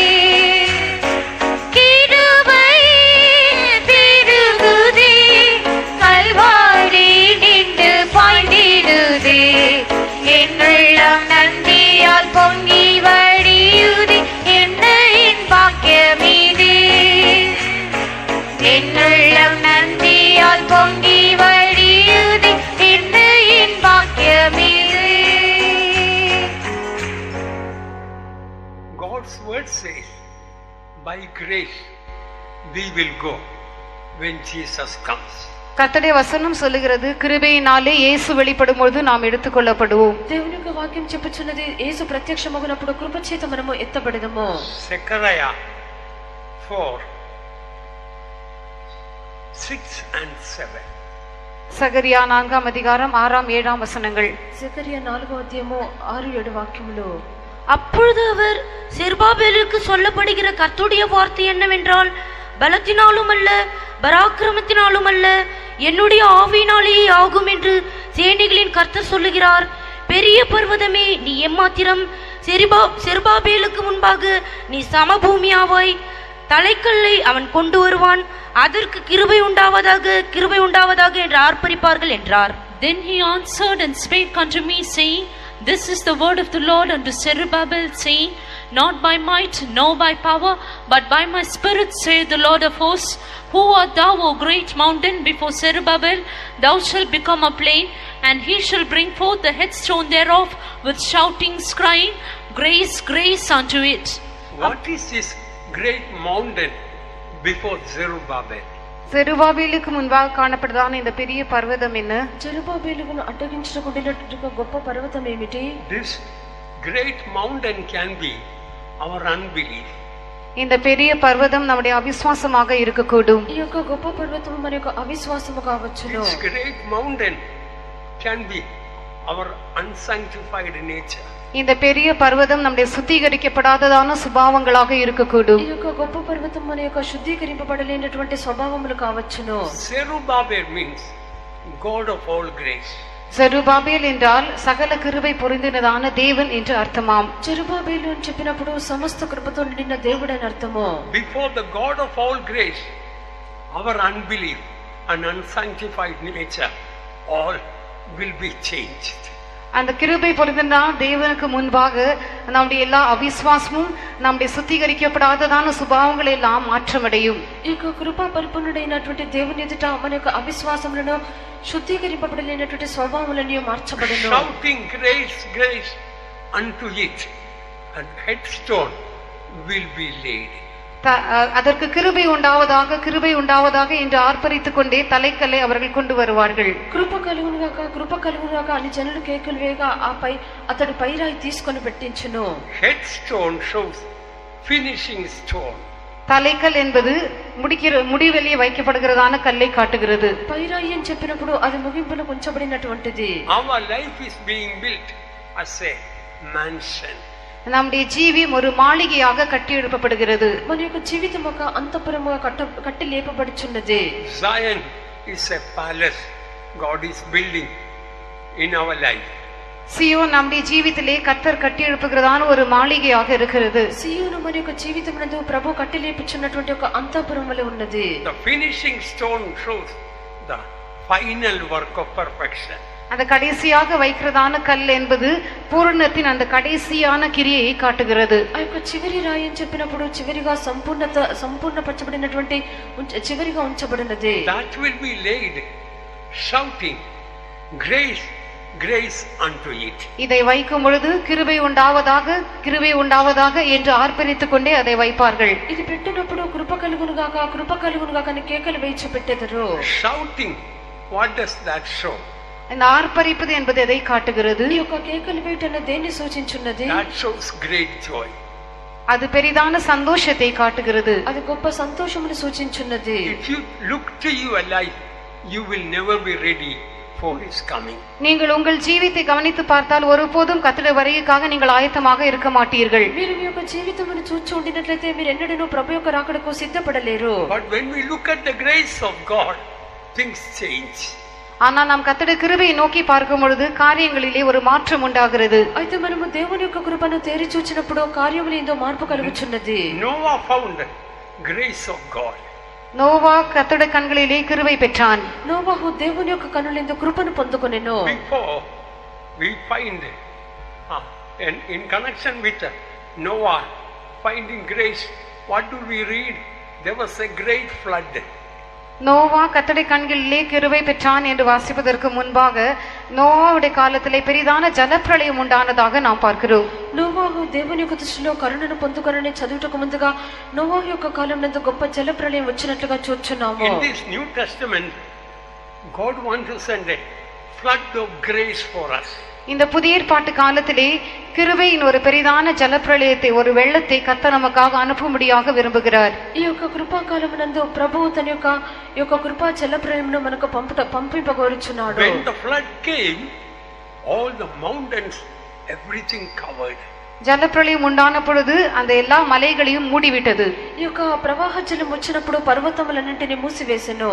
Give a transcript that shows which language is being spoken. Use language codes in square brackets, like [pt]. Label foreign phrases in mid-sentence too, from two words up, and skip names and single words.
[ta] கிருபை பெருகுதே கல்வாரி நின்று பாய்ந்திடுதே என்னுள்ளம் நன்றியால் பொங்கி வழியுதே என்ன என் பாக்கியமீதே என்னுள்ளம் நன்றியால் பொங்கி வழியுதே என்ன என் பாக்கியமீதே. [en] God's word says, by grace we will go when Jesus comes. [ta] கர்த்தருடைய வசனம் சொல்லுகிறது கிருபையினாலே இயேசு வெளிப்படும் பொழுது நாம் எடுத்துக்கொள்ளப்படுவோம். [te] దేవుని యొక్క వాక్యం చెప్పుచున్నది యేసు ప్రత్యక్షమగునప్పుడు కృప చేత మనము ఎత్తబడదము. [en] Zechariah 4:6-7. [ta] சகரியா 4ஆம் அதிகாரம் 6ஆம் 7ஆம் வசனங்கள். [te] செகரியா 4వ అధ్యాయము 6-7 వాక్యములు. [ta] அப்பொழுது அவர் செருபாபேலுக்கு சொல்லப்படுகிற கர்த்தருடைய வார்த்தை என்னவென்றால், பலத்தினாலும் அல்ல பராக்கிரமத்தினாலும் அல்ல என்னுடைய ஆவியினாலேயே ஆகும் என்று சேனைகளின் கர்த்தர் சொல்லுகிறார். பெரிய பர்வதமே நீ எம்மாத்திரம், செருபாபேலுக்கு முன்பாக நீ சமபூமியாவாய். தலைக்கல்லை அவன் கொண்டு வருவான், அதற்கு கிருபை உண்டாவதாக என்று ஆர்ப்பரிப்பார்கள் என்றார். [en] Then he answered and spake unto me, saying, This is the word of the Lord unto Zerubbabel, saying, Not by might, nor by power, but by my spirit, saith the Lord of hosts. Who art thou, O great mountain? Before Zerubbabel thou shalt become a plain, and he shall bring forth the headstone thereof with shoutings, crying, Grace, grace unto it. What is this great mountain before Zerubbabel? [ta] செருபாபேலுக்கு முன்பாக காணப்படுதான இந்த பெரிய பர்வதம் என்ன? [te] జెరుబాబేలును అడ్డగించుకుంటున్నటువంటి గొప్ప పర్వతం ఏమిటి? [en] This great mountain can be our unbelief. [ta] இந்த பெரிய பர்வதம் நம்முடைய அவிசுவாசமாக இருக்கக்கூடும். [te] ఈ యొక్క గొప్ప పర్వతం మన యొక్క అవిశ్వాసము కావచ్చును. [en] This great mountain can be our unsanctified nature. [ta] இந்த பெரிய பர்வதம் நம்முடைய சுத்திகரிக்கப்படாததான சுபாவங்களாக இருக்கக்கூடும். [te] ఈ యొక్క గొప్ప పర్వతం మన యొక్క శుద్ధీకరింపబడలేనటువంటి స్వభావములు కావచ్చును. [en] Zerubbabel means God of all grace. [ta] செருபாபேல் என்றால் சகல கிருபை பொருந்தினதான தேவன் என்று அர்த்தமாம். [te] జెరుబాబేలు అని చెప్పినప్పుడు సమస్త కృపతో నిండిన దేవుడు అని అర్థము. [en] Before the God of all grace, our unbelief and unsanctified nature all will be changed. [ta] அந்த கிருபை பொருந்தின தேவனுக்கு முன்பாக நம்முடைய எல்லா அவிசுவாசமும் நம்முடைய சுத்திகரிக்கப்படாததான சுபாவங்கள் எல்லாம் மாற்றமடையும். [te] ఈ యొక్క కృపా పరిపూర్ణుడైనటువంటి దేవుని ఎదుట మన యొక్క అవిశ్వాసములను శుద్ధీకరింపబడలేనటువంటి స్వభావములను మార్చబడును. [en] Shouting grace, grace unto it, and headstone will be laid. [ta] அதற்கு கிருபை உண்டாவதாக என்று ஆர்ப்பரித்துக் கொண்டே தலைக்கல்லை அவர்கள் கொண்டு வருவார்கள். [te] కృప కలుగునుగాక అని జనులు కేకలు వేయగా అతడు పైరాయి తీసుకొని పెట్టించును. [en] Headstone shows finishing stone. [ta] தலைக்கல் என்பது முடிவெளியே வைக்கப்படுகிறதான கல்லை காட்டுகிறது. [te] పైరాయి అని చెప్పినప్పుడు అది ముగింపులో ఉంచబడినటువంటిది. [en] Our life is being built as a mansion. [ta] நம்முடைய ஜீவியம் ஒரு மாளிகையாக கட்டி எழுப்பப்படுகிறது. [te] మన యొక్క జీవితం ఒక అంతఃపురముగా కట్టి లేపబడుచున్నది. [en] Zion is a palace God is building in our life. [ta] సియోన్ நம்முடைய జీవితంలో கர்த்தர் கட்டி எழுப்புகிறதான ஒரு మాళిగயாக இருக்கிறது. [te] సియోను మన యొక్క జీవితమునందు ప్రభు కట్టి లేపుచున్నటువంటి ఒక అంతఃపురం వలె ఉన్నది. [en] The finishing stone shows the final work of perfection. [ta] அந்த கடைசியாக வைக்கிறதான கல் என்பது பூரணத்தின் அந்த கடைசியான கிரியையை காட்டுகிறது. [te] ఆ యొక్క చివరి రాయి అని చెప్పినప్పుడు చివరిగా సంపూర్ణపరచబడినటువంటి చివరిగా ఉంచబడినది. [en] That will be laid shouting grace grace unto it. [ta] இதை வைக்கும் பொழுது கிருபை உண்டாவதாக கிருபை உண்டாவதாக என்று ஆர்ப்பரித்துக் கொண்டே அதை வைப்பார்கள். [te] ఇది పెట్టినప్పుడు కృప కలుగునుగాక అని కేకలు వేయించి పెట్టెదరు. [en] Shouting, what does that show? [ta] இந்த ஆர்ப்பரிப்பது என்பது எதை காட்டுகிறது? [te] ఈ యొక్క కేకలు వేయటన దేన్ని సూచించున్నది? [en] That shows great joy. [ta] அது பெரிதான சந்தோஷத்தை காட்டுகிறது. [te] అది గొప్ప సంతోషమును సూచించున్నది. [en] If you look to your life, you will never be ready for his coming. [ta] நீங்கள் உங்கள் ஜீவித்தை கவனித்து பார்த்தால் ஒருபோதும் கர்த்தருடைய வருகைக்காக நீங்கள் ஆயத்தமாக இருக்க மாட்டீர்கள். [te] మీరు మీ యొక్క జీవితమును చూచి ఉండినట్లయితే మీరు ఎన్నడూ ప్రభు యొక్క రాకడకు సిద్ధపడలేరు. [en] But when we look at the grace of God, things change. [ta] ஆனால் நாம் கர்த்தருடைய கிருபையை நோக்கி பார்க்கும் பொழுது காரியங்களிலே ஒரு மாற்றம் உண்டாகிறது. [te] అయితే మనము దేవుని యొక్క కృపను తేరి చూచినప్పుడు కార్యములో ఎంతో మార్పు కలుగుచున్నది. [en] Noah found grace of God. [ta] நோவா கர்த்தருடைய கண்களிலே கிருபை பெற்றான். [te] నోవాహు దేవుని యొక్క కనులందు కృపను పొందుకొనెను. [en] Before we find in connection with Noah finding grace, what do we read? There was a great flood. [ta] நோவா கர்த்தருடைய கண்களிலே கிருபை பெற்றான் என்று வாசிப்பதற்கு முன்பாக நோவாவுடைய காலத்திலே பெரிதான ஜலப்பிரளயம் உண்டானதாக நாம் பார்க்கிறோம். [te] నోవాహు దేవుని యొక్క దృష్టిలో కరుణను పొందుకొనని చదువుటకు ముందుగా నోవాహు యొక్క కాలం నందు గొప్ప జలప్రళయం వచ్చినట్లుగా చూస్తున్నాము. [en] In this New Testament, God wants to send a flood of grace for us. [ta] இந்த புதிய ஏற்பாட்டு காலத்திலே கிருபையின் ஒரு பெரிதான ஜலப்பிரளயத்தை ஒரு வெள்ளத்தை கர்த்தர் நமக்காக அனுப்பும்படியாக விரும்புகிறார். [te] ఈ యొక్క కృపాకాలమునందు ప్రభువు తన యొక్క కృపా జలప్రళయమును మనకు పంపింపగోరుచున్నాడు. [en] When the flood came, all the mountains, everything covered. [ta] ஜலப்பிரளயம் உண்டான பொழுது அந்த எல்லா மலைகளையும் மூடிவிட்டது. [te] ఈ యొక్క ప్రవాహ జలం వచ్చినప్పుడు పర్వతములన్నింటినీ మూసివేసెను.